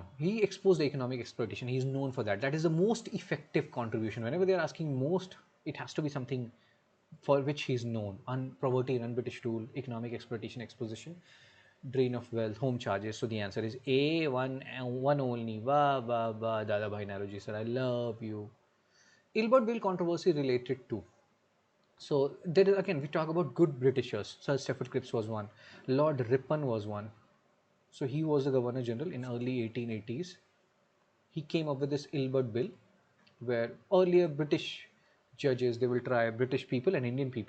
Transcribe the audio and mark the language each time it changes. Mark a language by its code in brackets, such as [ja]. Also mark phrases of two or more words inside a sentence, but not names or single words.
[en] He exposed the economic exploitation. He is known for that. That is the most effective contribution. Whenever they are asking most, it has to be something for which he is known. Poverty and British rule, economic exploitation, exposition, drain of wealth, home charges. So the answer is A, one only. Ba ba ba. Dada Bhai Naroji sir, I love you. Ilbert Bill controversy related to. So there is, again, we talk about good Britishers. Sir Stafford Cripps was one. Lord Ripon was one. So he was the Governor General in early 1880s. He came up with this Ilbert Bill, where earlier British judges, they will try British people and Indian people.